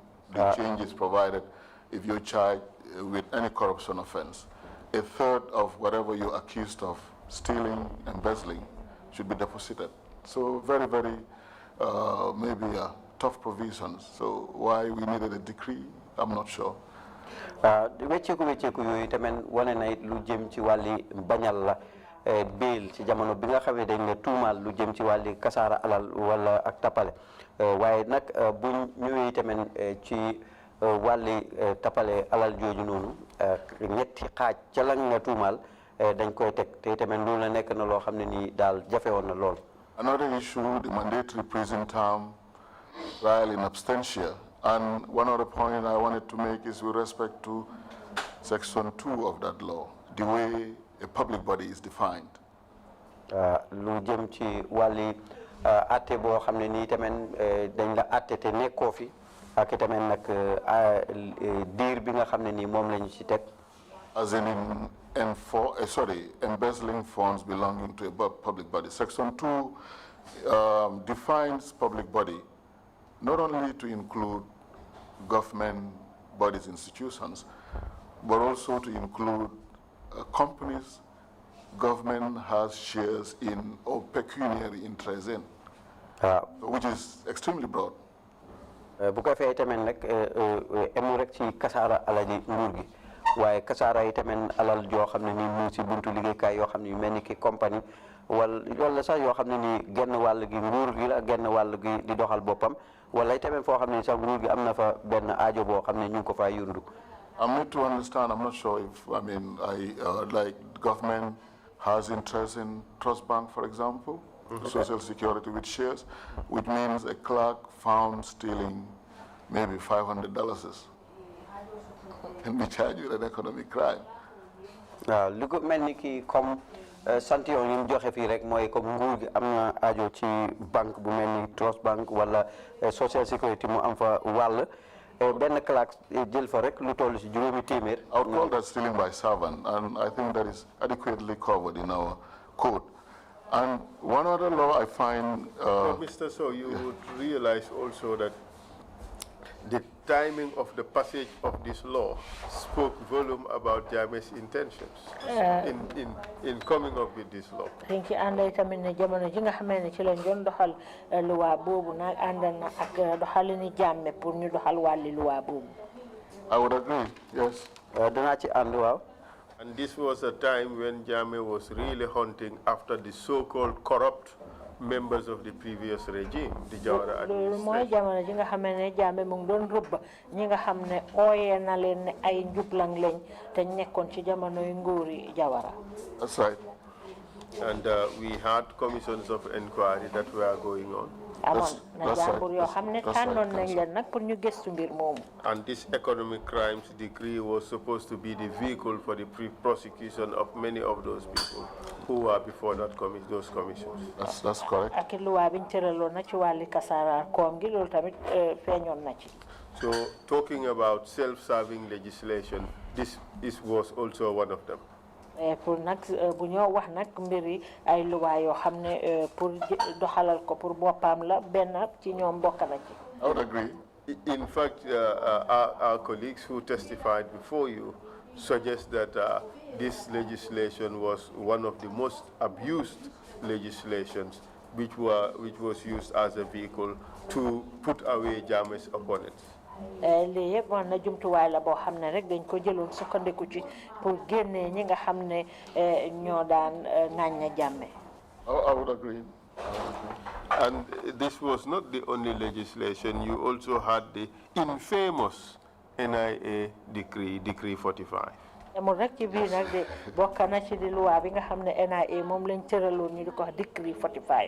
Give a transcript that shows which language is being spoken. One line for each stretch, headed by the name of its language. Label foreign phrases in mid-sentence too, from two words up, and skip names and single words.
English: The changes provided if you're charged with any corruption offense, a third of whatever you're accused of stealing, embezzling, should be deposited. So very, very, maybe tough provisions. So why we needed a decree, I'm not sure.
Wolof: wecceeku yooyu tamit wane na lu jëm ci wàlli bañal la bail ci jamono bi nga xamee dañ ne tuumaal lu jëm ci wàlli kasaara alal wala ak tapale waaye nag bu ñëwee tamit ci wàlli tapale alal jooju noonu ñetti xaaj ca la nga tuumaal dañ koy teg te tamit loolu la nekk na loo xam ne nii daal jafe woon na lool.
English: Another issue, the mandatory prison term, trial in absentia. And one other point I wanted to make is with respect to Section 2 of that law, the way a public body is defined.
Wolof: Lu jëm ci wàlli atte boo xam ne nii tamit dañ la atte te nekkoo fi ak tamit nag diir bi nga xam ne nii moom lañu ci teg.
English: as in embezzling funds belonging to a public body. Section 2 defines public body not only to include government bodies, institutions, but also to include companies government has shares in or pecuniary interest in, which is extremely broad.
Wolof: Bu ko fay tamit nag emu rek ci kasaara alali nguur gi waaye kasaara yi tamit alal joo xam ne nii mu ci buntu liggéeykaay yoo xam ne yu mel ni ki compagnie wala sax yoo xam ne nii genn wàll gi nguur gi la genn wàll gi di doxal boppam wala tamit foo xam ne sax nguur gi am na fa benn aajo boo xam ne ñu ngi ko faa yundu.
English: I'm need to understand, I'm not sure if, like government has interest in Trust Bank, for example, Social Security with shares, which means a clerk found stealing maybe $500 can be charged with an economic crime.
Wolof: Li ko mel ni ki comme sant yoon yi mu joxe fii rek mooy comme nguur gi am na aajo ci banque bu mel ni Trust Bank wala Social Security mu am fa wàll benn clerk jël fa rek lu toll ci juróomi téeméer.
English: I would call that stealing by servant, and I think that is adequately covered in our code. And one other law I find... Mr. So, you would realize also that the timing of the passage of this law spoke volume about Jammeh's intentions in coming up with this law. Thank you. And I
Wolof: tamit ne jamono ji nga xamee ne ci lañ doon doxal loi boobu nag ànd na ak doxalini Jammeh pour ñu doxal wàlli loi boobu.
English: I would agree, yes.
Wolof: Danaa ci ànd waaw.
English: And this was a time when Jammeh was really hunting after the so-called corrupt members of the previous regime, the Jawara administration.
Wolof: Mooy jamono ji nga xamee ne Jammeh mu ngi doon rëbb ñi nga xam ne ooyee na leen ne ay njublang lañ te nekkoon ci jamonoy nguuri Jawara.
English: That's right. And we had commissions of inquiry that were going on. And this economic crimes decree was supposed to be the vehicle for the prosecution of many of those people who were before those commissions. That's correct. So talking about self-serving legislation, this was also one of them.
Wolof: Pour nag bu ñoo wax nag mbiri ay loi yoo xam ne pour doxalal ko pour boppam la benn ci ñoom bokk na ci.
English: I would agree. In fact, our colleagues who testified before you suggest that this legislation was one of the most abused legislations, which was used as a vehicle to put away Jammeh's opponents.
Wolof: Lii yëpp man na jumtuwaay la boo xam ne rek dañ ko jëloon sukkandiku ci pour génnee ñi nga xam ne ñoo daan ŋàñña Jammeh.
English: I would agree. And this was not the only legislation. You also had the infamous NIA Decree 45.
Wolof: Amul rek ci biir nag de bokk na ci di loi bi nga xam ne NIA moom lañ tëraloon ñu di ko wax Decree 45.